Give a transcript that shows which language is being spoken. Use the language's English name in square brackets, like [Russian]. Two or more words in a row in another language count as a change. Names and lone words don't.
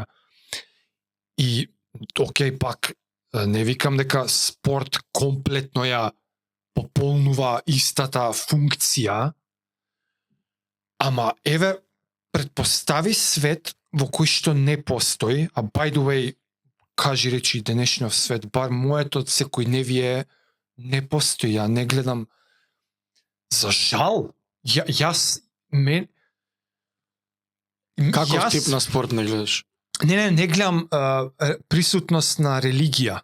[Macedonian] И окей, пак не викам дека спорт комплетно ја пополнува истата функција, ама еве претпостави свет во кој што не постои, а [English] by the way, [Macedonian] кажи речи денешниот свет, бар моето секојдневие не постои, ја не гледам за жал. Јас Каков тип на спорт не гледаш? Не гледам присутност на религија.